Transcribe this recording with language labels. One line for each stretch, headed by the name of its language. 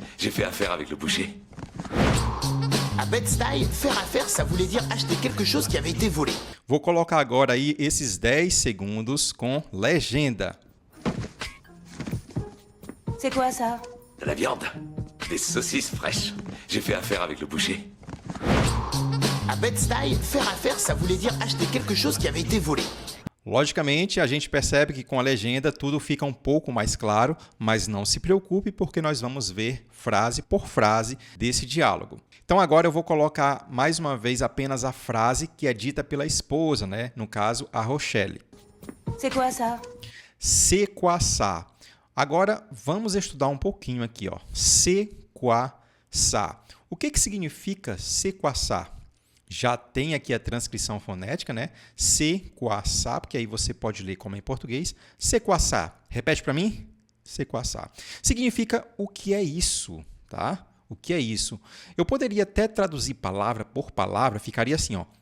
French: J'ai fait affaire avec le boucher. À Bed-Stuy, faire affaire, ça voulait dire acheter quelque chose qui avait été volé.
Portuguese: Vou colocar agora aí esses 10 segundos com legenda.
French: C'est quoi ça? De la viande. Des saucisses fraîches. J'ai fait affaire avec le boucher. À Bed-Stuy, faire affaire, ça voulait dire acheter quelque chose qui avait été volé.
Portuguese: Logicamente, a gente percebe que com a legenda tudo fica um pouco mais claro, mas não se preocupe porque nós vamos ver frase por frase desse diálogo. Então agora eu vou colocar mais uma vez apenas a frase que é dita pela esposa, né? No caso, a Rochelle.
French: C'est quoi ça? C'est quoi ça?
Portuguese: Agora vamos estudar um pouquinho aqui, ó.
French: C'est quoi ça?
Portuguese: O que significa
French: c'est quoi ça?
Portuguese: Já tem aqui a transcrição fonética, né?
French: C'est quoi ça,
Portuguese: porque aí você pode ler como em português. C'est quoi ça? Repete para mim. C'est quoi ça? Significa o que é isso, tá? O que é isso? Eu poderia até traduzir palavra por palavra, ficaria assim, ó.